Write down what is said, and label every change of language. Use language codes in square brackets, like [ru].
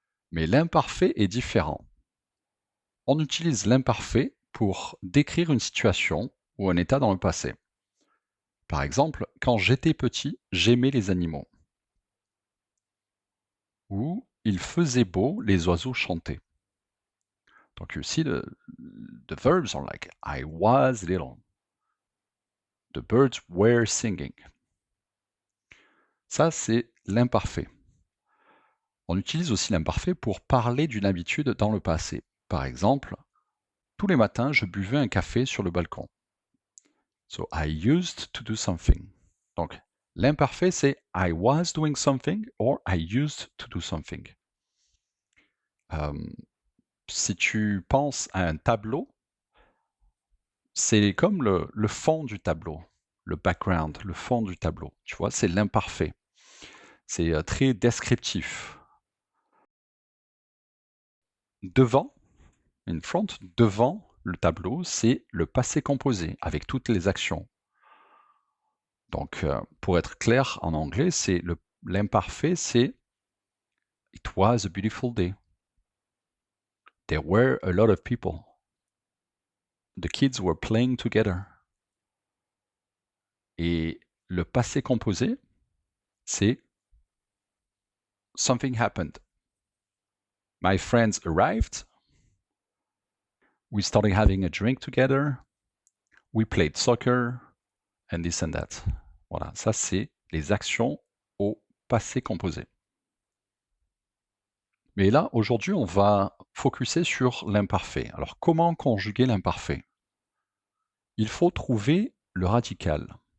[fr] Mais l'imparfait est différent. On utilise l'imparfait pour décrire une situation ou un état dans le passé. Par exemple, quand j'étais petit, j'aimais les animaux. Ou il faisait beau, les oiseaux chantaient. [en] Donc you see the verbs are like I was little. The birds were singing. [fr] Ça, c'est l'imparfait. On utilise aussi l'imparfait pour parler d'une habitude dans le passé. Par exemple, tous les matins, je buvais un café sur le balcon. [en] So I used to do something. [fr] Donc, l'imparfait, c'est [en] I was doing something or I used to do something. [fr] Si tu penses à un tableau, c'est comme le fond du tableau, le background, le fond du tableau. Tu vois, c'est l'imparfait. C'est très descriptif. Devant, [en] in front, [fr] devant le tableau, c'est le passé composé avec toutes les actions. Donc, pour être clair en anglais, c'est l'imparfait, c'est [en] It was a beautiful day. There were a lot of people. The kids were playing together. [fr] Et le passé composé, c'est [en] Something happened. My friends arrived. We started having a drink together. We played soccer. [fr] And this and that. Voilà, ça c'est les actions au passé composé. Mais là, aujourd'hui, on va focuser sur l'imparfait. Alors, comment conjuguer l'imparfait? Il faut trouver le radical.